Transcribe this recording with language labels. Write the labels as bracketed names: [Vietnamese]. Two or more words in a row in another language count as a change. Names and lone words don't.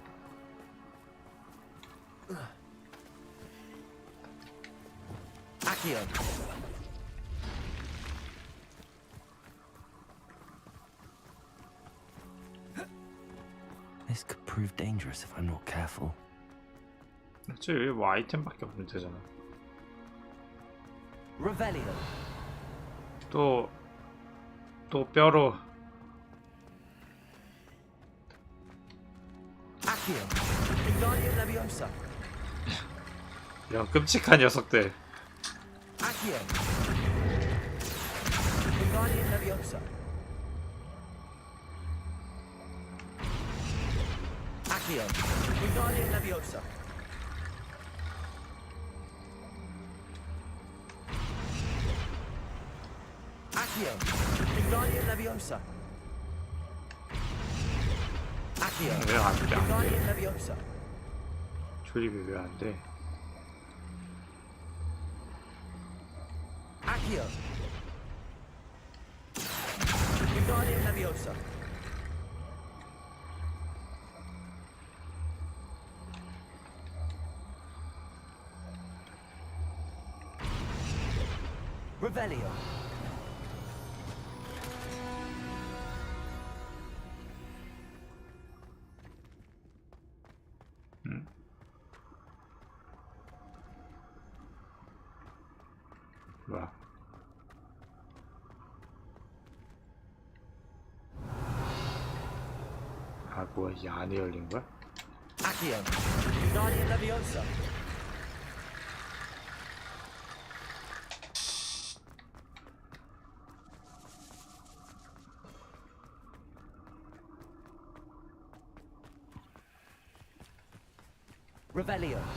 [English] Accio. This could prove dangerous if I'm not careful. [Korean] 그치, 여기 뭐 아이템밖에 없으면 되잖아. [English] Revelio. [Korean] 또 뼈로. [English] Accio. Wingardium Leviosa. [Korean] 이런 끔찍한 녀석들. [English] Accio. Wingardium Leviosa. Accio. Wingardium Leviosa. Accio. Wingardium Leviosa. Accio. [Korean] 왜 안 돼? [English] Wingardium Leviosa. [Korean] 조립이 왜 안 돼? [English] Accio. Wingardium Leviosa. Revelio. [Korean] 뭐야? 아 뭐야 이 안에 열린 거야? [English] Accio. Wingardium Leviosa. Revelio.